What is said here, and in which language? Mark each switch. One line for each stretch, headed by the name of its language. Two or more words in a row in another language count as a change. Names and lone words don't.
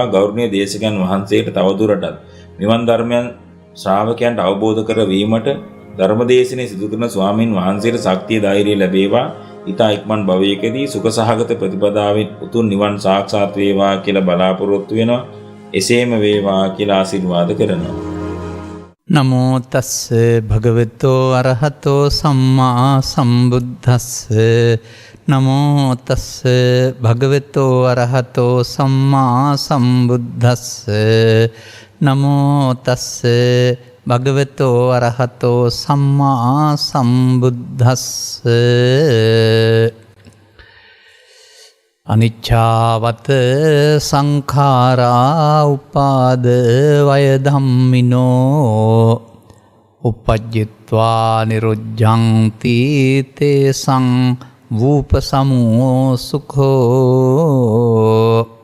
Sinhala: ගෞරවනීය දේශකයන් වහන්සේට තවදුරටත් මෙවන් ධර්මයන් ශ්‍රාවකයන්ට අවබෝධ කර වීමට ධර්මදේශනයේ සිදු කරන ස්වාමින් වහන්සේට ශක්තිය ධෛර්යය ලැබේවා. ඊතා ඉක්මන් භවයකදී සුඛ සහගත ප්‍රතිපදාවෙන් උතුම් නිවන් සාක්ෂාත් වේවා කියලා බලාපොරොත්තු වෙනවා. එසේම වේවා කියලා ආශිර්වාද කරනවා.
Pali: නමෝ තස්ස භගවතෝ අරහතෝ සම්මා සම්බුද්දස්ස නමෝ තස්ස භගවතෝ අරහතෝ සම්මා සම්බුද්දස්ස නමෝ තස්ස භගවතෝ අරහතෝ සම්මා සම්බුද්දස්ස අනිච්ඡාවත සංඛාරා උපාද වය ධම්මිනෝ uppajjitva niruddhanti තේසං වූපසමෝ සුඛෝ.